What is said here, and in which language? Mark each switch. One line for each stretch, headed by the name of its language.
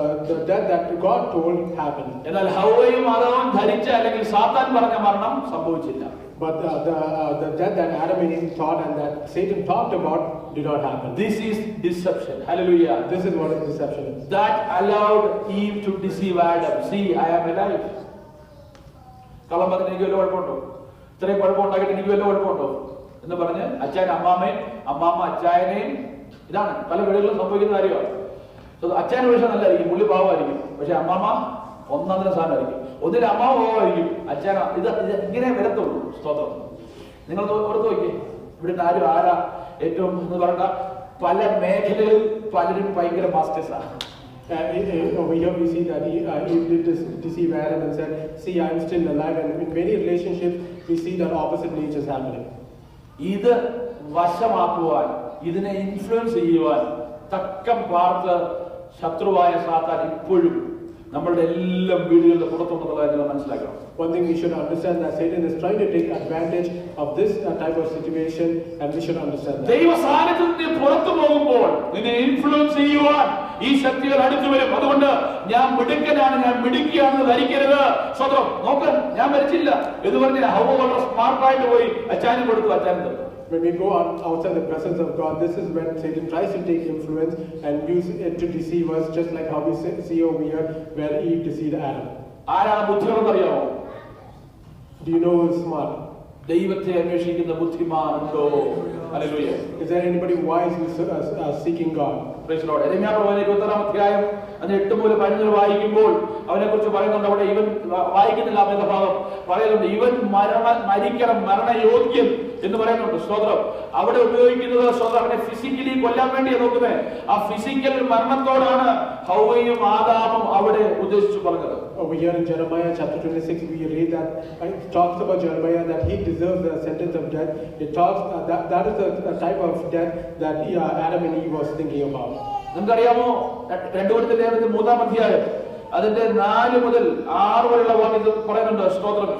English: The death that God told happened.
Malayalam: എന്നാൽ ഹവ്വയും ആദവും ധരിച്ച അല്ലെങ്കിൽ സാത്താൻ പറഞ്ഞ മരണം സംഭവിച്ചില്ല.
English: But the death that Adam and Eve thought and that Satan talked about did not happen. This is deception. Hallelujah. This is what deception is. That allowed Eve to deceive Adam. See, I am alive.
Malayalam: കള്ളം പറഞ്ഞ് എനിക്ക് വല്ല കുഴപ്പമുണ്ടോ? ഇത്രയും കുഴപ്പമുണ്ടാക്കിയിട്ട് എനിക്ക് വല്ല കുഴപ്പമുണ്ടോ എന്ന് പറഞ്ഞ് അച്ചായൻ അമ്മാമ്മയും അമ്മാമ്മ അച്ചായനെയും, ഇതാണ് പല വീടുകളിലും സംഭവിക്കുന്ന കാര്യമാണ്. അച്ചായൻ പക്ഷെ നല്ലതായിരിക്കും, പുള്ളി പാവമായിരിക്കും, പക്ഷെ അമ്മാമ്മ ഒന്നാന്തര സാധനമായിരിക്കും. ഒന്നിൽ അമ്മാവ് പാവമായിരിക്കും, അച്ചായൻ ഇത് ഇങ്ങനെ വരത്തുള്ളൂ. സ്തോത്രം. നിങ്ങൾ ഓർത്ത് നോക്കിയേ, ഇവിടെ ആരാ ഏറ്റവും എന്ന് പറഞ്ഞ പല മേഖലകളിൽ പലരും ഭയങ്കര മാസ്റ്റേഴ്സാണ്.
English: Over here we see that Eve did deceive Adam and said, see, I am still alive. And in many relationships we see that opposite natures happening.
Malayalam: ഇത് വശമാക്കുവാൻ, ഇതിനെ ഇൻഫ്ലുവൻസ് ചെയ്യുവാൻ തക്കം പാർത്ത് ശത്രുവായ സാത്താൻ ഇപ്പോഴും നമ്മളുടെ എല്ലാ വീടുകളുടെ പുറത്തുണ്ടെന്നുള്ള കാര്യം മനസ്സിലാക്കണം.
English: One thing we should understand, that Satan is trying to take advantage of this type of situation, and we should understand that.
Malayalam: ദൈവ സാന്നിധ്യത്തിൽ പുറത്തു പോകുമ്പോൾ നിന്നെ ഇൻഫ്ലുവൻസ് ചെയ്യുവാൻ ഈ ശക്തികൾ അടുത്തു വരും. അതുകൊണ്ട് ഞാൻ മിടുക്കനാണ്, ഞാൻ മിടുക്കിയാണെന്ന് ധരിക്കരുത്. സ്വതന്ത്രം നോക്ക്, ഞാൻ മരിച്ചില്ല എന്ന് പറഞ്ഞ് ഹവ്വ വളരെ സ്മാർട്ടായിട്ട് പോയി അച്ചാനും കൊടുത്തു, അച്ചാനും തന്നു.
English: When we go outside the presence of God, this is when Satan tries to take influence and use it to deceive us, just like how we see over here where Eve deceived Adam.
Malayalam: ആരാണ് ബുദ്ധിയുള്ളതെന്നറിയാമോ?
English: Do you know who is smart?
Malayalam: ദൈവത്തെ അന്വേഷിക്കുന്ന ബുദ്ധിമാനുണ്ടോ? Hallelujah.
English: Is there anybody wise who is seeking God? Praise the Lord.
Malayalam: യെരമ്യാ പ്രവചനം 26-ാം അധ്യായം 8 മുതൽ 11 വായിക്കുമ്പോൾ അവനെ കുറിച്ച് പറയുന്നുണ്ട്. അവിടെ ഇവൻ വായിക്കുന്നില്ല, അവന്റെ ഭാഗം പറയുന്നുണ്ട്, ഇവൻ മരിക്കണം, മരണയോഗ്യൻ എന്ന് പറയുന്നുണ്ട്. സ്തോത്രം. അവിടെ ഉപയോഗിക്കുന്നത് സ്തോത്രം അവനെ ഫിസിക്കലി കൊല്ലാൻ വേണ്ടിയാണ് നോക്കുന്നത്. ആ ഫിസിക്കൽ മരണത്തോടാണ് ഹവ്വയും ആദാമും അവിടെ ഉദ്ദേശിച്ചു പറഞ്ഞത്.
English: Over here in Jeremiah chapter 26, we read that it talks about Jeremiah that he deserves the sentence of death. It talks that is a type of death that Adam and Eve was thinking about.
Malayalam: നിങ്ങൾക്കറിയാമോ, 2 കൊരിന്ത്യർ ലേഖനത്തിൽ 3-ാം അധ്യായം അതിന്റെ 4 മുതൽ 6 വരെയുള്ള വാക്യം പറയുന്നുണ്ട്. സ്തോത്രം.